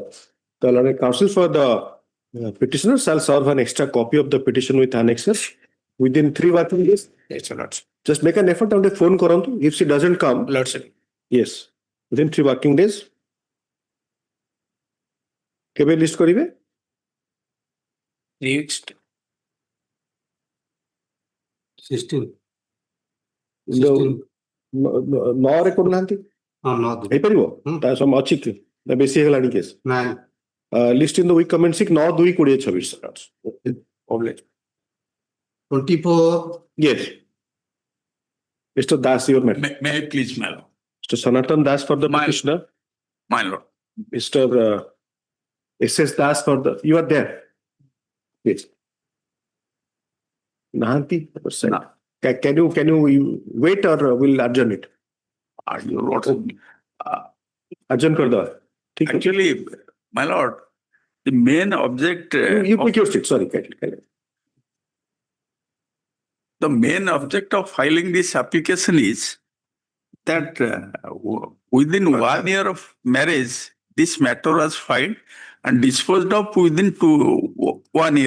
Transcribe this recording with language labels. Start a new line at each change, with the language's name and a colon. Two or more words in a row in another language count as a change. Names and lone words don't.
English: The learned counsel for the petitioner shall serve an extra copy of the petition with annexes within 3 working days. Yes, Lordship. Just make an effort and a phone korantu. If she doesn't come, Lordship. yes, within 3 working days.
Odia: କେବେ list କରିବେ?
English: 3 weeks. 16.
Odia: ନଅରେ କରୁନାହାନ୍ତି ହେଇପାରିବ ତା ସମ ଅଛି କି ନା ବେଶୀ ହେଇଗଲାଣି
English: case list in the week commencing
Odia: 9/2/26.
English: 24, Yes. Mr. Das, your matter. May I please, madam? Mr. Sanatan Das for the petitioner. My lord. Mr. S.S. Das for the, you are there. Yes. Nahanti, can you wait or will adjourn it?
Hindi: Adjourn कर दो. ठीक है.
English: Actually, my lord, the main object. You take your seat. Sorry. The main object of filing this application is that within 1 year of marriage, this matter was filed and disposed of within 1 year.